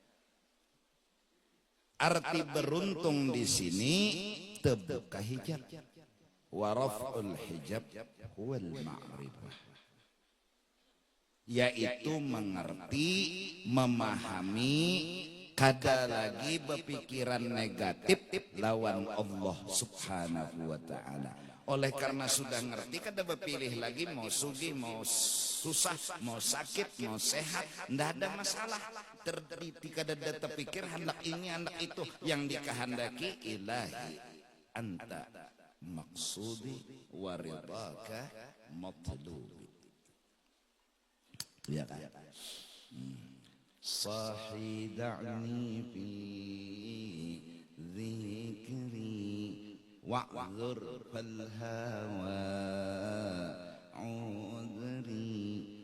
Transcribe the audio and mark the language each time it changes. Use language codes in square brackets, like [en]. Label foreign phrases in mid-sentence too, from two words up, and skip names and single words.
[id] Arti beruntung di sini terbuka hijab. [ar] ورفع الحجاب هو المعرفة. [bjn] Yaitu mengerti, memahami kada lagi berpikiran negatif lawan Allah [ar] سبحانه وتعالى. [bjn] Oleh karena sudah ngerti, kada berpilih lagi mau sugih, mau susah, mau sakit, mau sehat, ndak ada masalah. Kada ada terpikir hendak ini, hendak itu. [id] Yang dikehendaki [ar] إلهي أنت مقصودي ورضاك مطلوبي. [id] Ya kan? [ar] صاح دعني في ذكري واعذر فالهوى عذري.